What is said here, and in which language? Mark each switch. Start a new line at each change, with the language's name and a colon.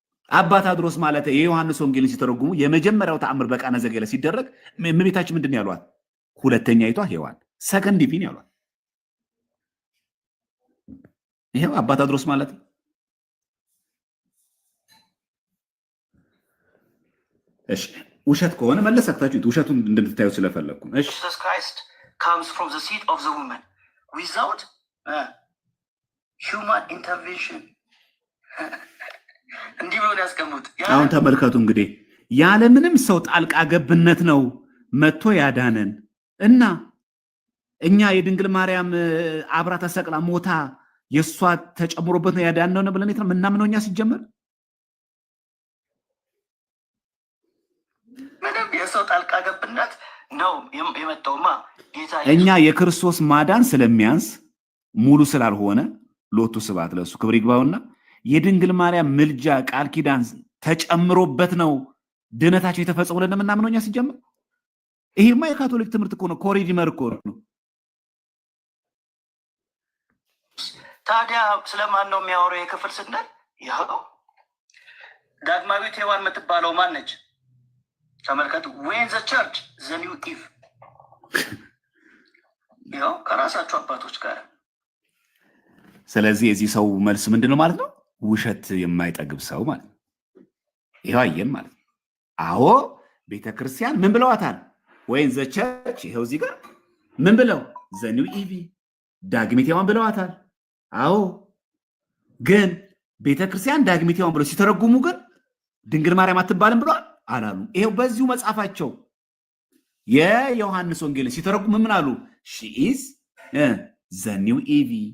Amharic: አባ ታድሮስ ማለት የዮሐንስ ወንጌልን ሲተረጉሙ የመጀመሪያው ተአምር በቃና ዘገሊላ ሲደረግ እመቤታችን ምንድን ያሏት? ሁለተኛይቷ ሔዋን ሰከንድ ኢቭን ያሏት። ይሄው አባ ታድሮስ ማለት ነው። እሺ ውሸት ከሆነ መለሰክታችሁት ውሸቱን እንድትታዩ ስለፈለኩ። እሺ
English: Jesus Christ comes from the seed of the woman without human intervention
Amharic: እንዲህ ብሎ ያስቀምጡት። አሁን ተመልከቱ እንግዲህ ያለምንም ሰው ጣልቃ ገብነት ነው መጥቶ ያዳነን እና እኛ የድንግል ማርያም አብራ ተሰቅላ ሞታ የሷ ተጨምሮበት ነው ያዳነው ነው ብለን የት ነው ምናምነው? እኛ ሲጀመር ምንም የሰው ጣልቃ ገብነት ነው የመጣውማ ጌታ እኛ የክርስቶስ ማዳን ስለሚያንስ ሙሉ ስላልሆነ ሎቱ ስብሐት ለእሱ ክብር ይግባውና የድንግል ማርያም ምልጃ ቃል ኪዳን ተጨምሮበት ነው ድነታቸው የተፈጸመው ብለን የምናምነው እኛ ሲጀመር። ይሄማ የካቶሊክ ትምህርት እኮ ነው፣ ኮሪዲመር እኮ ነው። ታዲያ ስለማን ነው የሚያወራው የክፍል ስንል? ይኸው ዳግማዊት ሔዋን የምትባለው ማን ነች? ተመልከቱ።
English: when the church the new Eve
Amharic: ይኸው ከራሳቸው አባቶች ጋር። ስለዚህ የዚህ ሰው መልስ ምንድን ነው ማለት ነው? ውሸት የማይጠግብ ሰው ማለት ነው። ይኸው አየን ማለት ነው። አዎ ቤተክርስቲያን ምን ብለዋታል?
English: ወይን ዘ ቸርች
Amharic: ይኸው እዚህ ጋር ምን ብለው
English: ዘ ኒው ኢቪ
Amharic: ዳግሚት ሔዋን ብለዋታል። አዎ ግን ቤተክርስቲያን ዳግሚት ሔዋን ብለው ሲተረጉሙ ግን ድንግል ማርያም አትባልም ብለዋል አላሉ። ይኸው በዚሁ መጽሐፋቸው የዮሐንስ ወንጌልን ሲተረጉሙ ምን አሉ?
English: ሺ ኢዝ ዘ ኒው ኢቪ